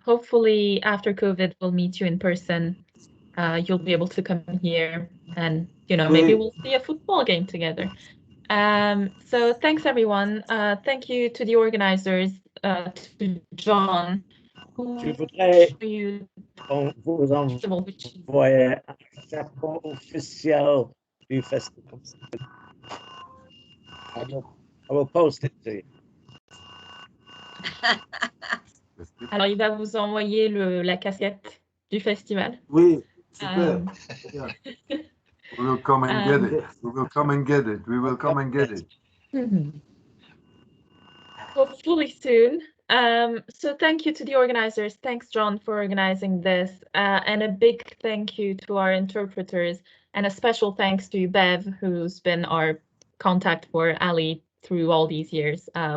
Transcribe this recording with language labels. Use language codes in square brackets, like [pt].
[en] Hopefully, after COVID, we'll meet you in person. You'll be able to come here and, you know, maybe we'll see a football game together. So thanks, everyone. Thank you to the organizers, to John, [fr] Je voudrais vous envoyer un chapeau officiel du festival. [en] I will post it to you. [fr] Alors, il va vous envoyer la casquette du festival. Oui, super. [en] We will come and get it. We will come and get it. We will come and get it. Hopefully soon. So thank you to the organizers. Thanks, John, for organizing this. And a big thank you to our interpreters, and a special thanks to Bev, who's been our contact for Ali through all these years.